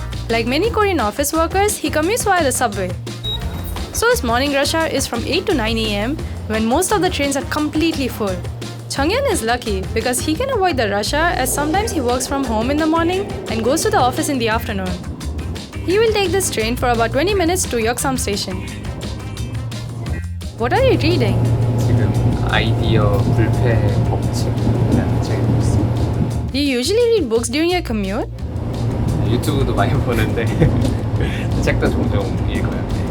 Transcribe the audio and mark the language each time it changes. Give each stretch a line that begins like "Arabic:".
English: Like many Korean office workers, he commutes via the subway. So his morning rush hour is from 8 to 9 a.m. when most of the trains are completely full. Junghyun is lucky because he can avoid the rush hour as sometimes he works from home in the morning and goes to the office in the afternoon. He will take this train for about 20 minutes to Yeoksam station. What are you reading?
Korean: 지금 아이디어 불패 법칙이라는 책을 보고 있습니다.
English: Do you usually read books during your commute?
Korean: 유튜브도 많이 보는데 책도 종종 읽어요.